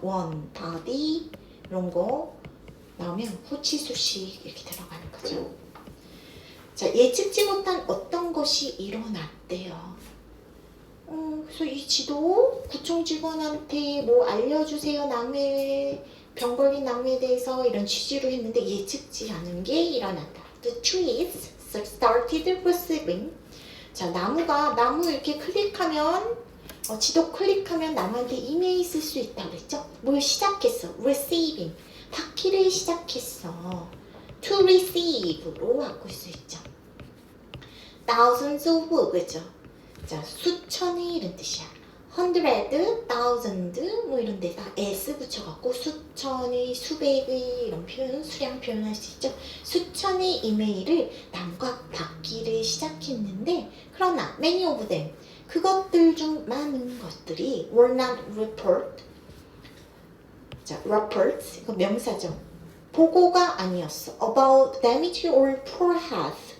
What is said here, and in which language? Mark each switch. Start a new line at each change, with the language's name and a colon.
Korean: one, body 이런 거 나오면 후치수식 이렇게 들어가는 거죠. 자, 예측지 못한 어떤 것이 일어났대요. 그래서 이 지도 구청 직원한테 뭐 알려주세요. 나무에 병 걸린 나무에 대해서 이런 취지로 했는데 예측지 않은 게 일어났다.
English: The trees started receiving.
Korean: 자, 나무 이렇게 클릭하면 지도 클릭하면 나무한테 이메일 쓸 수 있다고 그랬죠? 뭘 시작했어? receiving. 받기를 시작했어. to receive로 바꿀 수 있죠.
English: thousands of 그죠?
Korean: 자, 수천이 이런 뜻이야. hundred, thousand 뭐 이런 데다 s 붙여갖고 수천의, 수백의 이런 표현, 수량 표현할 수 있죠. 수천의 이메일을 나무가 받기를 시작했는데 그러나
English: many of them
Korean: 그것들 중 많은 것들이
English: were not report.
Korean: 자, reports 이거 명사죠. 보고가 아니었어.
English: about damage or poor health.